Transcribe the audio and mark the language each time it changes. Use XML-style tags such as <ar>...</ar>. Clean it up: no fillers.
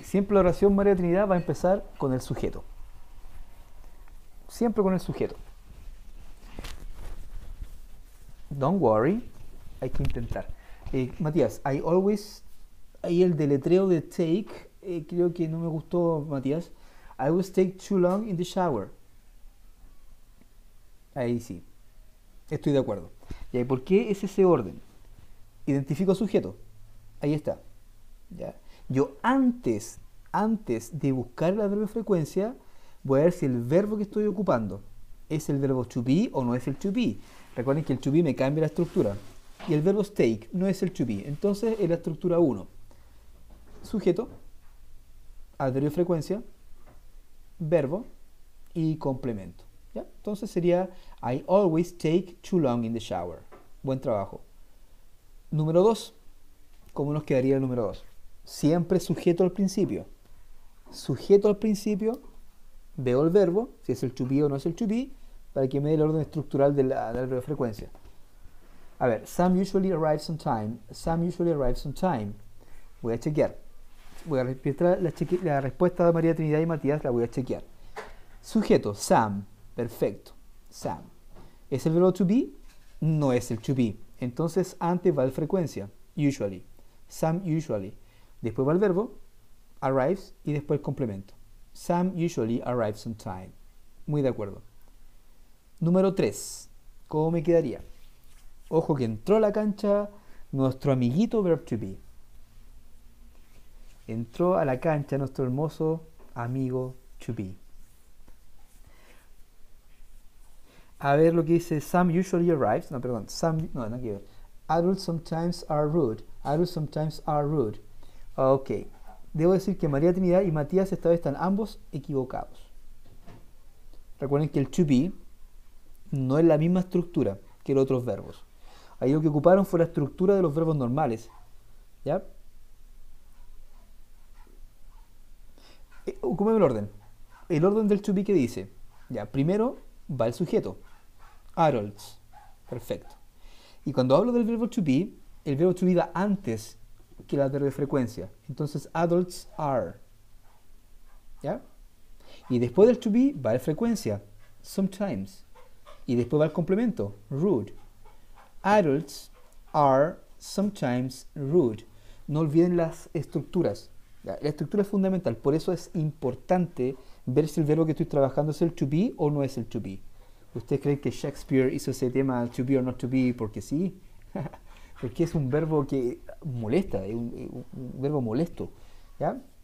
<es>Siempre la oración María Trinidad va a empezar con el sujeto. Siempre con el sujeto.</es> <en>Don't worry.</en> <es>Hay que intentar. Matías, I always... Ahí el deletreo de take, creo que no me gustó, Matías.</es> <en>I always take too long in the shower.</en> <es>Ahí sí. Estoy de acuerdo. ¿Y por qué es ese orden? Identifico sujeto. Ahí está. ¿Ya? Yo antes de buscar el adverbio de frecuencia, voy a ver si el verbo que estoy ocupando es el verbo to be o no es el to be. Recuerden que el to be me cambia la estructura. y el verbo es take, no es el to be. Entonces, en la estructura 1, sujeto, adverbio de frecuencia, verbo y complemento. ¿Ya? Entonces sería</es> <en>I always take too long in the shower.</en> <es>Buen trabajo. Número 2. ¿Cómo nos quedaría el número 2? Siempre sujeto al principio. Sujeto al principio, veo el verbo, si es el to be o no es el to be, para que me dé el orden estructural del verbo de frecuencia.</es> <en>A ver, Sam usually arrives on time. Sam usually arrives on time.</en> <es>Voy a chequear. Voy a repetir la respuesta de María Trinidad y Matías, la voy a chequear. Sujeto, Sam. Perfecto. Sam. ¿Es el verbo to be? No es el to be. Entonces antes va la frecuencia. Usually.</es> <en>Sam usually.</en> <es>Después va el verbo, arrives, y después el complemento.</es> <en>Sam usually arrives on time.</en> <es>Muy de acuerdo. Número 3. ¿Cómo me quedaría? Ojo que entró a la cancha nuestro amiguito verb to be. Entró a la cancha nuestro hermoso amigo to be. A ver lo que dice</es> <en>Sam usually arrives.</en> <es>No, perdón. No, no quiero.</es> <en>Adults sometimes are rude. Adults sometimes are rude. Ok.</en> <es>Debo decir que María Trinidad y Matías esta vez están ambos equivocados. Recuerden que el to be no es la misma estructura que los otros verbos. Ahí lo que ocuparon fue la estructura de los verbos normales. ¿Ya? Ocupen el orden. El orden del to be que dice. Ya, primero va el sujeto. Adults. Perfecto. Y cuando hablo del verbo to be, el verbo to be va antes que el adverbio de frecuencia. Entonces, adults are. ¿Ya? Y después del to be va la frecuencia. Sometimes. Y después va el complemento.</es> <en>Rude. Adults are sometimes rude.</en> <es>No olviden las estructuras. ¿Ya? La estructura es fundamental. Por eso es importante ver si el verbo que estoy trabajando es el to be o no es el to be. ¿Ustedes creen que Shakespeare hizo ese tema</es> <en>to be or not to be</en> <es>porque sí? Porque es un verbo que molesta, es un verbo molesto. ¿Ya?</es>